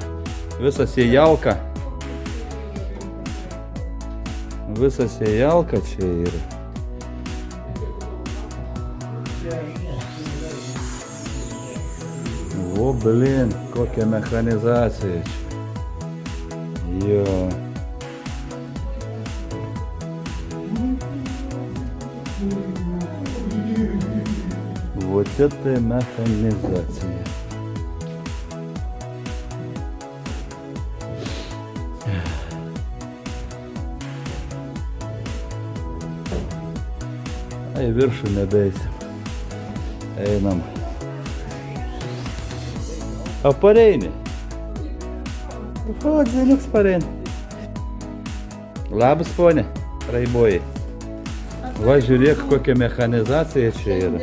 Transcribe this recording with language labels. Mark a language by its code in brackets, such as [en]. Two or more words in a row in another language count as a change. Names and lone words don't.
[lt] Visas į jalką. Visas į jalką čia yra. O, blin, kokia mechanizacija čia. Jo. [ru] Вот это механизация. [lt] А į viršų nebeisim. Einam. A pareini. O, dzeliuks pareini. Labas, ponė, raibojai. Va, žiūrėk, kokia mechanizacija čia yra.